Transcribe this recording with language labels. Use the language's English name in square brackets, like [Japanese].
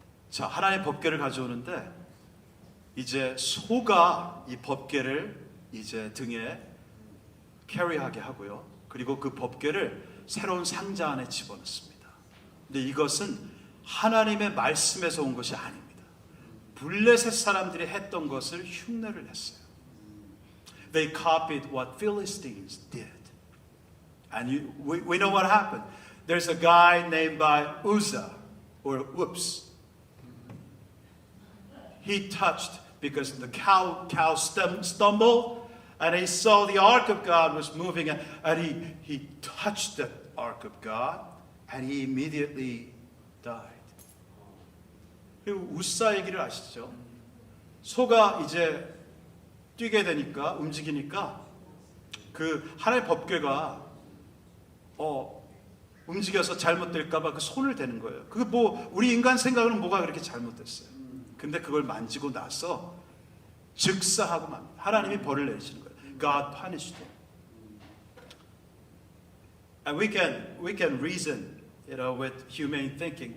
[Korean] 자, 하나님의 법궤를 가져오는데 이제 소가 이 법궤를 이제 등에 캐리하게 하고요. 그리고 그 법궤를 새로운 상자 안에 집어넣습니다. 근데 이것은 하나님의 말씀에서 온 것이 아닙니다. 블레셋 사람들이 했던 것을 흉내를 냈어요. [English] They copied what Philistines did. And we know what happened. There's a guy named by Uzzah, or whoops. He touched, because the cow stumbled, and he saw the ark of God was moving, and he touched the ark of God, and he immediately died. [Korean] 그리고 우사 얘기를 아시죠? 소가 이제 뛰게 되니까, 움직이니까 그 하나님의 법궤가 움직여서 잘못될까봐 그 손을 대는 거예요. 그게 우리 인간 생각으로는 뭐가 그렇게 잘못됐어요. 근데 그걸 만지고 나서 즉사하고 맙니다. 하나님이 벌을 내리시는 거예요. [English] God punished him. And we can reason, with humane thinking.